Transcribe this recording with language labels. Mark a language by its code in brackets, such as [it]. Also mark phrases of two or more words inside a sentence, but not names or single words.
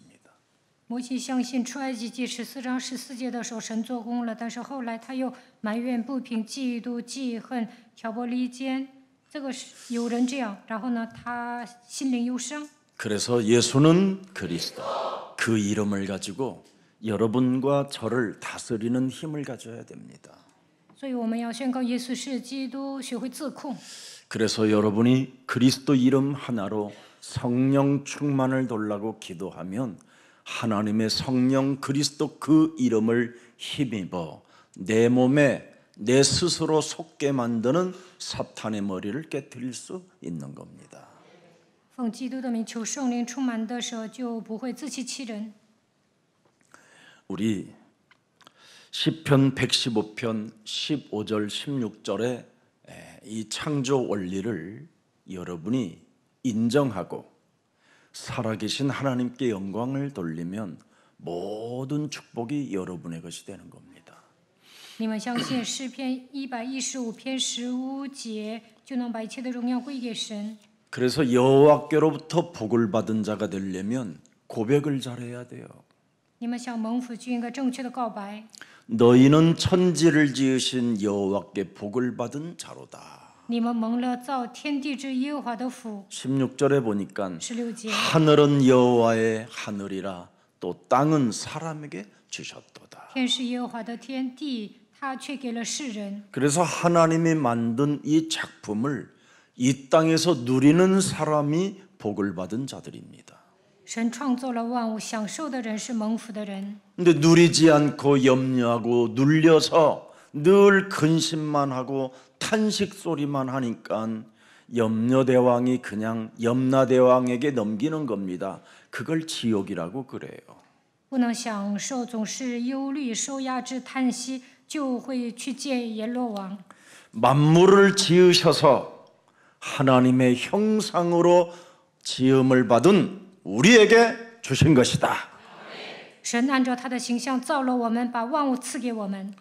[zh] 摩西相信出埃及记14章14节的时候，神做工了，但是后来他又埋怨、不平、嫉妒、记恨、挑拨离间，这个是有人这样，然后呢，他心灵忧伤。 [ko] 그래서 예수는 그리스도, 그 이름을 가지고 여러분과 저를 다스리는 힘을 가져야 됩니다. [zh] 所以我们要宣告耶稣是基督，学会自控。 [ko] 그래서 여러분이 그리스도 이름 하나로 성령 충만을 달라고 기도하면 하나님의 성령 그리스도 그 이름을 힘입어 내 몸에 내 스스로 속게 만드는 사탄의 머리를 깨뜨릴 수 있는 겁니다. [zh] 奉基督的名求圣灵充满的时候，就不会自欺欺人。 [ko] 우리 시편 115편 15절 16절에 이 창조 원리를 여러분이 인정하고 살아계신 하나님께 영광을 돌리면 모든 축복이 여러분의 것이 되는 겁니다. [zh] 你们相信诗篇115篇15节，就能把一切的荣耀归给神。 [ko] 그래서 여호와께로부터 복을 받은 자가 되려면 고백을 잘해야 돼요. [zh] 你们想蒙福，就应该正确的告白。 [ko] 너희는 천지를 지으신 여호와께 복을 받은 자로다. [zh] 你们蒙了造天地之耶和华的福。 [ko] 16절에 보니까 [zh] 16节， [ko] 하늘은 여호와의 하늘이라 또 땅은 사람에게 주셨도다. [zh] 天是耶和华的天地，他却给了世人。 [ko] 그래서 하나님이 만든 이 작품을 이 땅에서 누리는 사람이 복을 받은 자들입니다. [zh] 神创造了万物，享受的人是蒙福的人。 [ko] 근데 누리지 않고 염려하고 눌려서 늘 근심만 하고 탄식 소리만 하니까 염려대왕이 그냥 염라대왕에게 넘기는 겁니다. 그걸 지옥이라고 그래요. [zh] 不能享受，总是忧虑、受压制、叹息，就会去见阎罗王。 [ko] 만물을 지으셔서 하나님의 형상으로 지음을 받은 우리에게 주신 것이다. [zh] 神按照他的形象造了我们，把万物赐给我们。